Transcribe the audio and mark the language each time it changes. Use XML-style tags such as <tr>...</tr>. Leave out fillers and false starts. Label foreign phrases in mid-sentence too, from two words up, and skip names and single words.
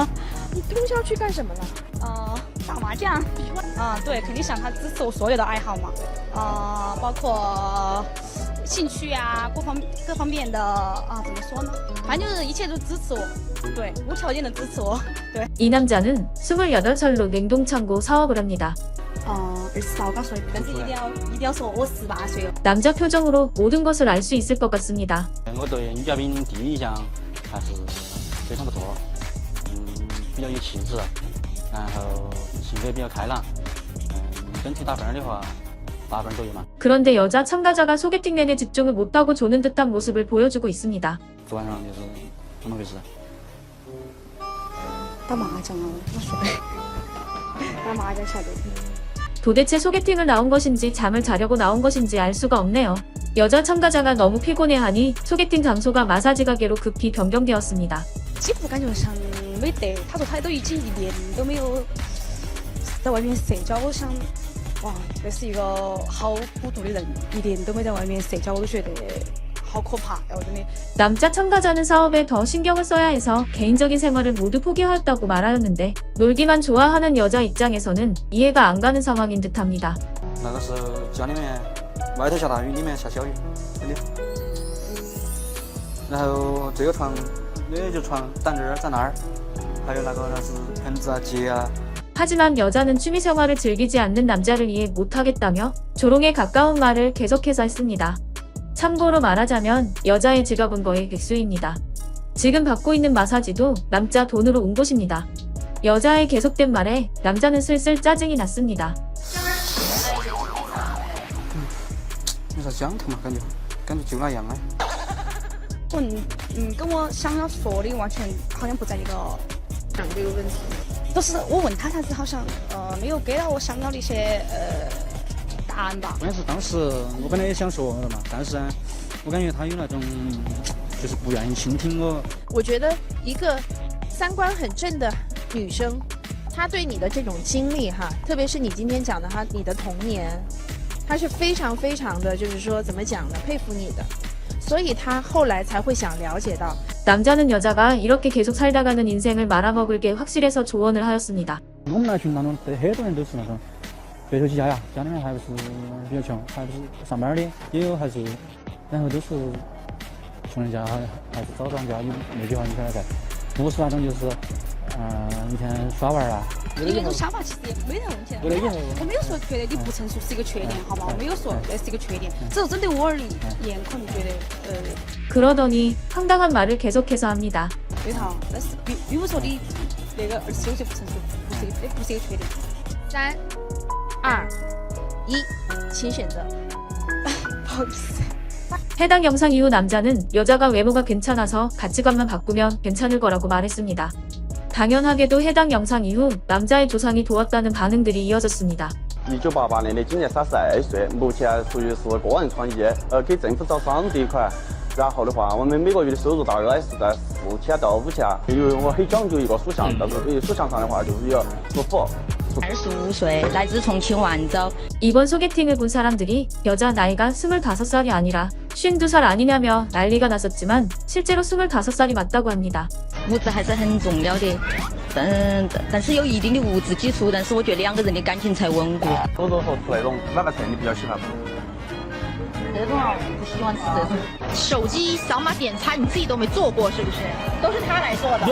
<zh>你通宵去干什么了？打麻将。对，肯定想他支持我所有的爱好嘛。包括兴趣啊，各方面的怎么说呢？反正就是一切都支持我，对，无条件的支持我，对。</zh> <ko>이 남자는 28살로 냉동창고 사업을 합니다.</ko> <zh>28，我刚说，但是一定要说我18岁。</zh> <ko>남자 표정으로 모든 것을 알 수 있을 것 같습니다.</ko> <zh>我对女嘉宾第一印象还是非常不错，比较有气质，然后性格比较开朗，整体打分的话8分左右嘛。</zh> <ko>그런데 여자 참가자가 소개팅 내내 집중을 못하고 조는 듯한 모습을 보여주고 있습니다.</ko> <zh>昨晚上就是怎么回事？打麻将啊，我说的，打麻将晓得。</zh> <ko>도대체 소개팅을 나온 것인지 잠을 자려고 나온 것인지 알 수가 없네요. 여자 참가자가 너무 피곤해하니 소개팅 장소가 마사지 가게로 급히 변경되었습니다.</ko> <zh>几乎感觉上没得，他说他都已经1年都没有在外面社交，我想，哇，这是一个好孤独的人，1年都没在外面社交，我都觉得好可怕，我真的。</zh> <ko>남자 참가자는 사업에 더 신경을 써야 해서 개인적인 생활을 모두 포기하였다고 말하였는데 놀기만 좋아하는 여자 입장에서는 이해가 안 가는 상황인 듯합니다.</ko> <zh>那个时候家里面外头下大雨，里面下小雨，真的。然后这个床也就床挡这儿在那儿，还有那个啥子盆子啊、碟啊。</zh> <ko>하지만 여자는 취미생활을 즐기지 않는 남자를 이해 못하겠다며 조롱에 가까운 말을 계속해서 했습니다. 참고로 말하자면 여자의 지갑은 거의 백수입니다. 지금 받고 있는 마사지도 남자 돈으로 온 곳입니다. 여자의 계속된 말에 남자는 슬슬 짜증이 났습니다.</ko> <zh>你说讲头嘛，感觉就那样哎。跟我想要说的完全好像不在一个讲这个问题。都是我问他，但是好像没有给到我想要的一些答案吧。关键是当时我本来也想说的嘛，但是呢，我感觉他有那种就是不愿意倾听我。我觉得一个三观很正的女生，她对你的这种经历哈，特别是你今天讲的哈，你的童年，她是非常非常的，就是说怎么讲呢，佩服你的，所以她后来才会想了解到。</zh> <ko>남자는 여자가 이렇게 계속 살다가는 인생을 말아먹을 게 확실해서 조언을 하였습니다.</ko> <zh>我们那群当中，很多人都是那种白手起家呀，家里面还不是比较穷，还不是上班的，也有还是，然后都是穷人家，还是早当家，有那句话你看来看，不是那种就是一天耍玩啊。你那种想法其实也没得问题。我没有说觉得你不成熟是一个缺点，好吗？我没有说那是一个缺点，只是针对我而言，可能觉得</zh> <ko>그러더니 황당한 말을 계속해서 합니다.</ko> <zh>对头，但是并不是说你那个26岁不成熟，不是一个缺点。 3、2、1，请选择。不好意思。</zh> <ko>해당 영상 이후 남자는 여자가 외모가 괜찮아서 가치관만 바꾸면 괜찮을 거라고 말했습니다. 당연하게도 해당 영상 이후 남자의 조상이 도왔다는 반응들이 이어졌습니다.</ko> <zh>1988年的，今年32岁，目前属于是个人创业，给政府找场地款， 然后的话，我们每个月的收入大概是在4000到5000，因为我很讲究一个属相，但是属相上的话就是有属虎。 25岁，来自重庆万州。</zh> <ko>이번 소개팅을 본 사람들이 여자 나이가 25살이 아니라 52살 아니냐며 난리가 났었지만 실제로 25살이 맞다고 합니다.</ko> <zh>物质还是很重要的，但是有一定的物质基础，但是我觉得两个人的感情才稳固。手肘和那种哪个菜你比较喜欢？这种啊，不喜欢吃这种。手机扫码点餐你自己都没做过是不是？都是他来做的。</zh>